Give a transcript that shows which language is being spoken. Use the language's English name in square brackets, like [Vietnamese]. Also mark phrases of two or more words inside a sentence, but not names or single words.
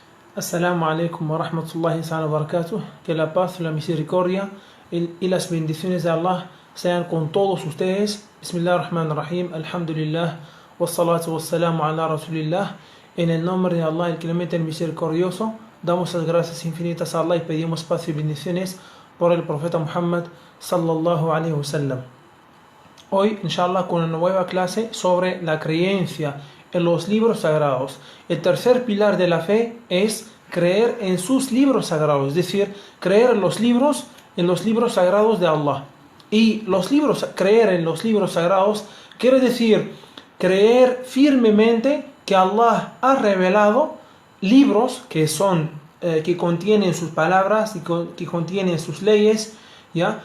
[Arabic] السلام عليكم ورحمة الله وبركاته. [Spanish] Que la paz, la misericordia y las bendiciones de Allah sean con todos ustedes. [Arabic] بسم الله الرحمن الرحيم. Alhamdulillah. والصلاة والسلام على رسول الله. [Spanish] En el nombre de Allah, el clemente, el misericordioso, damos las gracias infinitas a Allah y pedimos paz y bendiciones por el profeta Muhammad [Arabic] صلى الله عليه وسلم. [Spanish] Hoy, inshallah, con una nueva clase sobre la creencia en los libros sagrados. El tercer pilar de la fe es creer en sus libros sagrados, es decir, creer en los libros sagrados de Allah. Y creer en los libros sagrados quiere decir creer firmemente que Allah ha revelado libros que contienen sus palabras y que contienen sus leyes, ¿ya?